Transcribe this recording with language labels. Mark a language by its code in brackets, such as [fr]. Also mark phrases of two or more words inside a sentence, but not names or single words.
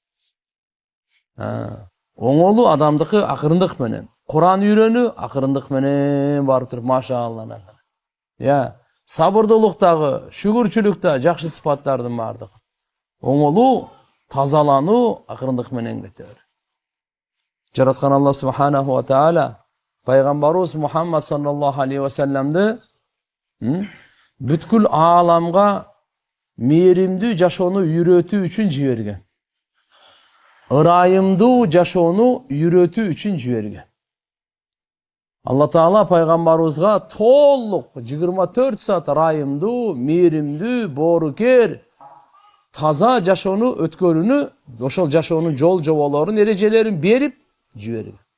[ky] Оңолуу адамдыкы акырындык менен, Кур'ан үйрөнүү акырындык менен барып туруп, машаалла. Сабырдуулуктагы, шүгүрчүлүктө жакшы сыпаттардын бардыгы. Оңолуу, тазалануу акырындык менен кетет. Жараткан Алла [ar] سبحانه وتعالى [ky] пайгамбарыбыз Мухаммад [ar] صلى الله عليه وسلم [ky] бүткүл ааламга мээримдүү жашоону үйрөтүү үчүн жиберген. Ырайымдуу жашоону үйрөтүү үчүн жиберген. Алла Таала пайгамбарыбызга толук 24 саат ырайымдуу, мээримдүү, боорукер, таза жашоону өткөрүүнү, ошол жашоонун жол жоболорун, эрежелерин берип жиберген.